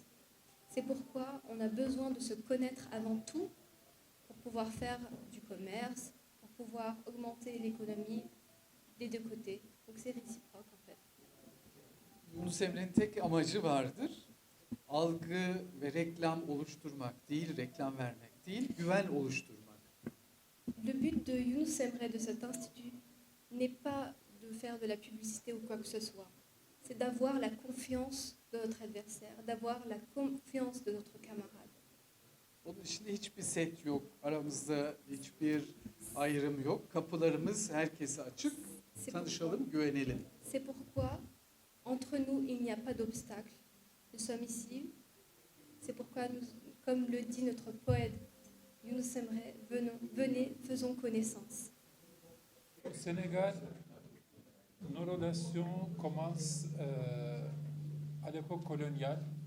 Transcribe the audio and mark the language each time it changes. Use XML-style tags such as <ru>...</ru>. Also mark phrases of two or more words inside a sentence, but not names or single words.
<fr>C'est pourquoi on a besoin de se connaître avant tout pour pouvoir faire du commerce, pour pouvoir augmenter l'économie des deux côtés. Donc c'est réciproque en fait.</fr> <tr>Yunus Emre'nin tek amacı vardır. Algı ve reklam oluşturmak değil, reklam vermek değil, güven oluşturmak.</tr> <fr>Le but de</fr> <tr>Yunus Emre</tr> <fr>de cet institut n'est pas de faire de la publicité ou quoi que ce soit. C'est d'avoir la confiance de notre adversaire, d'avoir la confiance de notre camarade.</fr> <tr>Onun içinde hiçbir set yok, aramızda hiçbir ayrım yok. Kapılarımız herkese açık. Tanışalım, güvenelim.</tr> <fr>C'est pourquoi, entre nous, il n'y a pas d'obstacle. Nous sommes ici. C'est pourquoi, comme le dit notre poète</fr> <tr>Yunus Emre,</tr> <fr>venez, faisons connaissance. Au Sénégal, nos relations commencent à l'époque coloniale.</fr>